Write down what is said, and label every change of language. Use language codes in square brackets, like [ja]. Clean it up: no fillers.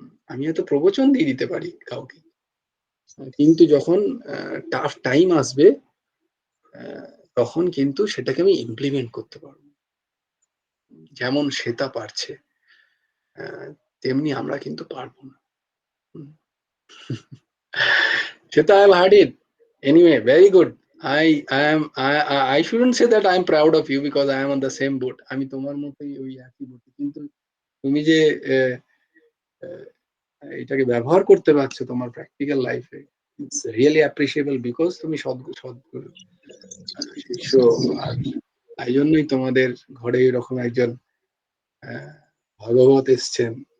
[bn] আমি হয়তো প্রবচন দিয়ে দিতে পারি কাউকে, কিন্তু যখন টাফ টাইম আসবে, তখন কিন্তু সেটাকে আমি ইমপ্লিমেন্ট করতে পারবো। যেমন শ্বেতা পারছে, তেমনি আমরা কিন্তু পারবো না। [en] Shweta, I have heard it anyway, very good. I shouldn't say that I am proud of you because I am on the same boat. [bn] আমি তোমার মতোই ওই একই boat, কিন্তু তুমি যে আহ, আহ, এটাকে ব্যবহার করতে পারছো তোমার প্র্যাকটিক্যাল লাইফে, [en] it's really appreciable, [bn] বিকজ তুমি সদ্গুরু শিষ্য। আর তাই জন্যই তোমাদের ঘরে এরকম একজন আহ, ভগবত এসছেন।